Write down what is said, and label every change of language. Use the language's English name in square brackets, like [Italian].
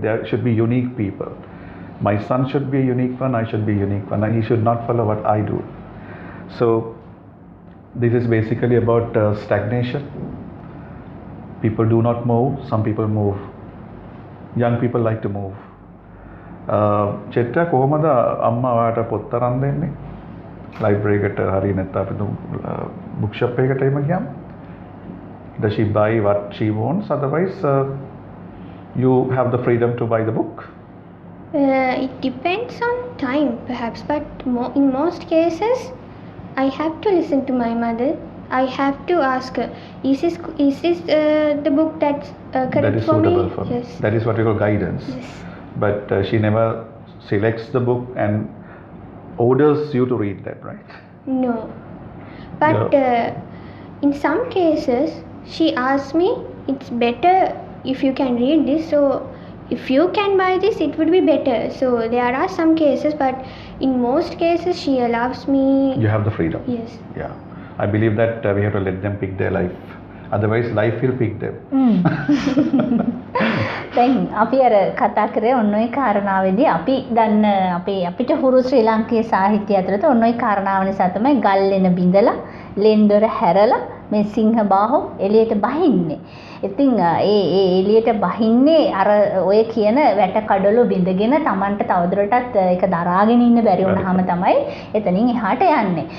[English] There should be unique people. My son should be a unique one, I should be a unique one, and he should not follow what I do. So this is basically about stagnation. People do not move, some people move. Young people like to move. [Sinhala] චෙට්ටා කොහොමද අම්මා ඔයාට පොත් අරන් දෙන්නේ? Library එකට හරි නැත්නම් අපි බුක් ෂොප් එකකට එම ගියාම [English] does she buy what she wants? Otherwise you have the freedom to buy the book. It depends on time perhaps, but in most cases I have to listen to my mother. I have to ask her, is this the book that's correct That is for me? suitable for me. Yes. That is what we call guidance. Yes. But she never selects the book and orders you to read that, right? No. But in some cases she asks me, it's better if you can read this, so if you can buy this it would be better. So there are some cases, but in most cases she allows me. You have the freedom. Yes. Yeah. I believe that we have to let them pick their life. Otherwise life will pick them. [Sinhala] දැන් අපි අර කතා කරේ ඔන්න ඔය කාරණාවේදී අපි දන්න අපිට හුරු ශ්‍රී ලාංකීය සාහිත්‍යය ඇතුළත ඔන්න ඔය කාරණාව නිසා තමයි ගල්ලෙන බිඳලා ලෙන්දොර හැරලා මේ සිංහ බාහුව එළියට බහින්නේ. ඉතින් ඒ එළියට බහින්නේ අර ඔය කියන වැට කඩළු බිඳගෙන Tamanට තවදුරටත් ඒක දරාගෙන ඉන්න බැරි වුණාම තමයි එතනින් එහාට යන්නේ.